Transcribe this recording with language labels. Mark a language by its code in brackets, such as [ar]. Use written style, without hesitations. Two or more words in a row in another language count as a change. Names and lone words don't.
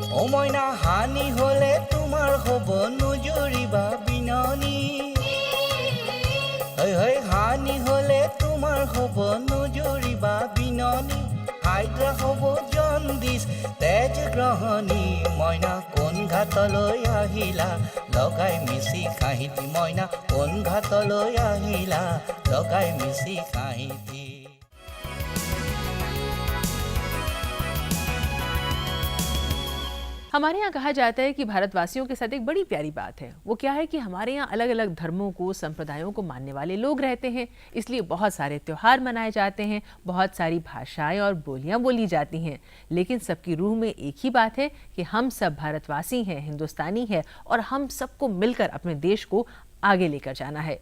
[as] ও মইনা হানি হলে তোমাৰ হ'ব নুজুৰিবা বিননি হৈ হৈ হানি হলে তোমাৰ হ'ব নুজুৰিবা বিননি হাইড্ৰা হ'ব জণ্ডিছ তেজ গ্ৰহণী মইনা কোন ঘাটলৈ আহিলা লগাই মিছি খাহিতি মইনা কোন ঘাটলৈ আহিলা লগাই মিছি খাহিতি [hi] हमारे यहाँ कहा जाता है कि भारतवासियों के साथ एक बड़ी प्यारी बात है। वो क्या है कि हमारे यहाँ अलग अलग धर्मों को, संप्रदायों को मानने वाले लोग रहते हैं, इसलिए बहुत सारे त्योहार मनाए जाते हैं, बहुत सारी भाषाएं और बोलियां बोली जाती हैं, लेकिन सबकी रूह में एक ही बात है कि हम सब भारतवासी हैं, हिंदुस्तानी हैं और हम सबको मिलकर अपने देश को आगे लेकर जाना है।